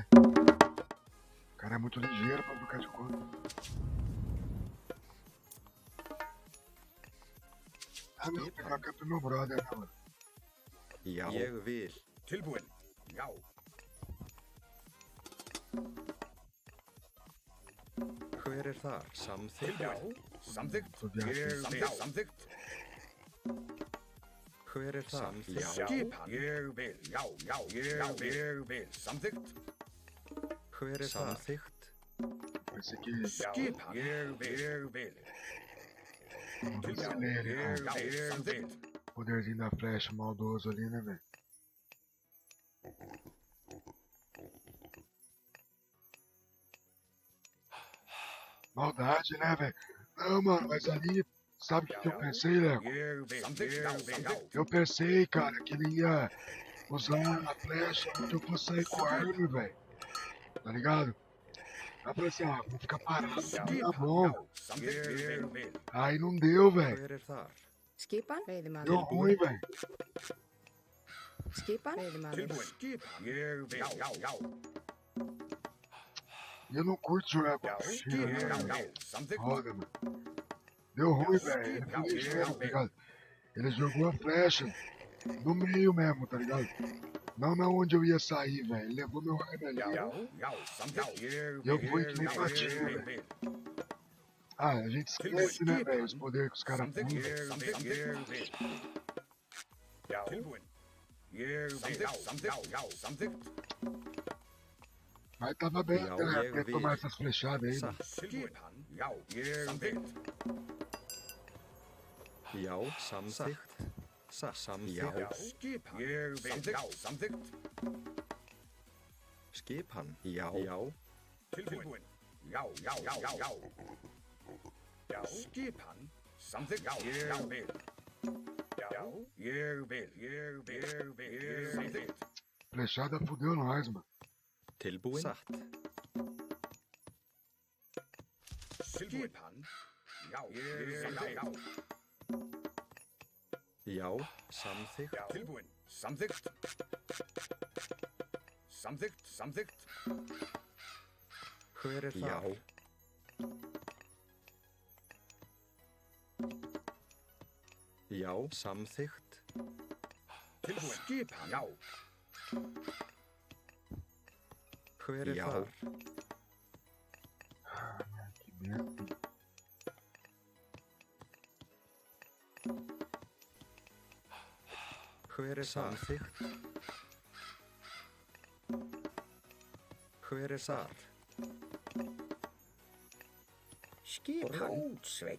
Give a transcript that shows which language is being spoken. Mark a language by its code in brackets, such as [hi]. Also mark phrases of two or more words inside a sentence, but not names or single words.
[pt] O cara é muito ligeiro pra trocar de conta. Ah, não, fica camp meu brother, né, mano? [is] Já. Ég vil. Tilbúin. Já. Hver er þar? Samþykkt. Já. Samþykkt. Svo bjart. Samþykkt. Hver er þar? Já. Skipan. Ég vil. Já. Ég vil. Samþykkt. Hver er þar? Samþykkt. [pt] Pensei que [is] Skipan. Ég vil. [pt] fosse nele, cara. [is] Ég vil. [pt] Poderzinho da flecha maldoso ali, né, velho? Maldade, né, velho? Não, mano, mas ali, sabe o que eu pensei, Léo? [is] Ég vil. Samþykkt. [pt] Eu pensei, cara, que ele ia usar a flecha porque eu fosse sair com a arma, velho. Tá ligado? Aí eu falei assim, ah, vou ficar parado, tá bom. [is] Ég vil. [pt] Aí não deu, velho. [is] Hver er þar? Skipan, veiðimaður. [pt] Deu ruim, velho. [is] Skipan, veiðimaður. Tilbúin. Skipan. Ég vil. Já. [pt] E eu não curto jogar com [is] Já. [pt] mochila, né, velho? [is] Já. Samþykkt. [pt] Roda, mano. Deu ruim, velho. Ele foi ligeiro, tá ligado? Ele jogou a flecha no meio mesmo, tá ligado? Não na onde eu ia sair, velho. Ele levou meu raio ali. [is] Já. Samþykkt. [pt] Eu fui que nem patinho, velho. Ah, a gente esquece, né, velho? Os poderes que os caras [is] Samþykkt. [pt] usam. [is] Ég vil. Já. Tilbúin. Ég vil. Já. Samþykkt. [pt] Mas tava bem [is] Já, [pt] até, né? eu Até vi. tomar essas flechadas aí, né? [is] Satt. Skipan. Já. Ég vil. Já. Samþykkt. Satt. Já. Já. Skipan. Ég vil. Já. Samþykkt. Skipan. Já. Tilbúin. Já. Já. Skipan. Samþykkt. Já. Ég vil. Já. Ég vil. Samþykkt. [pt] Flechada fudeu nós, mano. [is] Tilbúin. Satt. Skipan. Já. Ég vil. Já. Samþykkt. Já. Tilbúin. Samþykkt. Samþykkt. Hver er þar? Já. Samþykkt. Tilbúin. Skipan. Já. Hver er þar? [pt] Que merda. [is] Hver er samþykkt? Hver er þar? Grjótsveik.